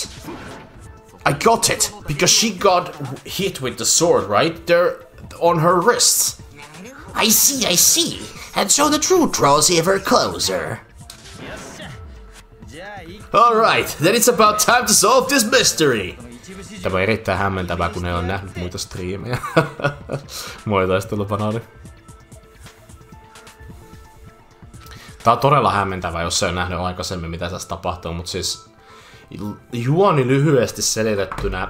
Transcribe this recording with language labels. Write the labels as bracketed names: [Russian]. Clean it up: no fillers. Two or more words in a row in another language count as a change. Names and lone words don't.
[English] I got it! Because she got hit with the sword, right? They're on her wrists. I see. And so the truth draws ever closer. Alright, then it's about time to solve this mystery! [Finnish] Tämä on erittäin hämmentävää, kun ei ole nähnyt muita striimejä. Moi taistelupanaali. Tää on todella hämmentävää, jos ei ole nähnyt aikaisemmin, mitä tässä tapahtuu, mutta siis juoni lyhyesti selitettynä.